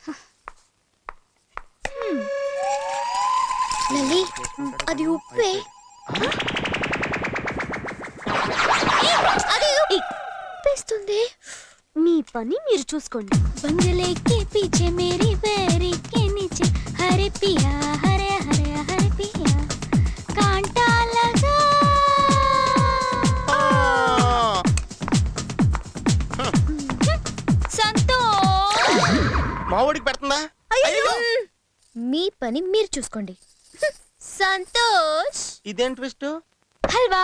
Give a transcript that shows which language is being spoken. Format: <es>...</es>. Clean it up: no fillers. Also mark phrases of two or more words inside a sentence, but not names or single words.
<te>లలి, అది ఉప్పే. అది ఉప్పేస్తుంది. మీ పని మీరు చూసుకోండి.</te> <hi>बंगले के पीछे मेरी बेरी के नीचे हरे पिया हरे हरे हरे पिया कांटा लगा.</hi> <te>సంతోష్. మా ఊడికి పెడుతుందా? మీ పని మీరు చూసుకోండి. సంతోష్. ఇదేం ట్విస్ట్? హల్వా</te>